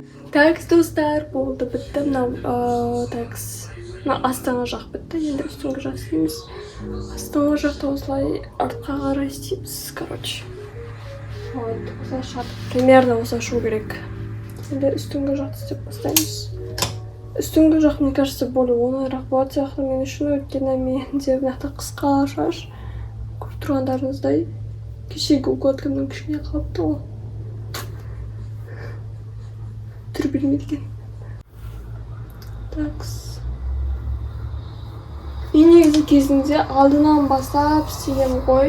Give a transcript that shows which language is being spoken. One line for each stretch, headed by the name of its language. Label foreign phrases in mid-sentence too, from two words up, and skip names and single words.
Kazakh: Такс достар болды бітті мынау такс. Мына астыңғы жақ бітті, енді үстіңгі жақ істейміз. Астыңғы жақта осылай артқа қарай істейміз, короче. Вот, осылай шығады. Примерно осылай шығу керек. Енді үстіңгі жақты істеп бастаймыз. Үстіңгі жақ,
Russian: мне кажется, более
Kazakh: оңайырақ болады сияқты мен үшін, өйткені менде мынақта қысқа шаш. Көріп тұрғандарыңыздай, кешегі укладкамнан кішкене қалыпты ғой. Түр білмейді екен. Такс. Мен негізі кезінде алдынан бастап істеген ғой.